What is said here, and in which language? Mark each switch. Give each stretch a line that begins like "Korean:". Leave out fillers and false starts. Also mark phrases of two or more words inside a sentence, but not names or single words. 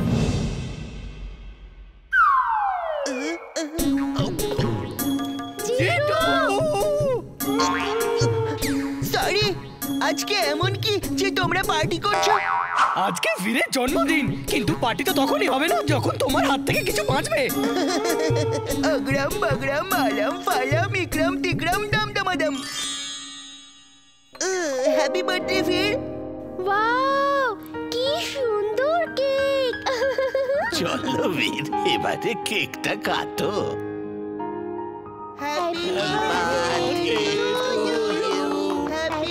Bangla: সরি, আজকে এমন কি যে তোমরা পার্টি করছো? আজকে বীরের জন্মদিন, কিন্তু পার্টি তো তখনই হবে না যখন তোমার হাত থেকে কিছু বাঁচবে। अग्राम बग्राम आलम फालम इकराम तिकराम दम दमादम।
English: Happy birthday বীর।
Bangla: ওয়াও, কি সুন্দর কেক। চলো বীর, এবারে কেকটা কাটো।
English: হ্যাপি বার্থডে হ্যাপি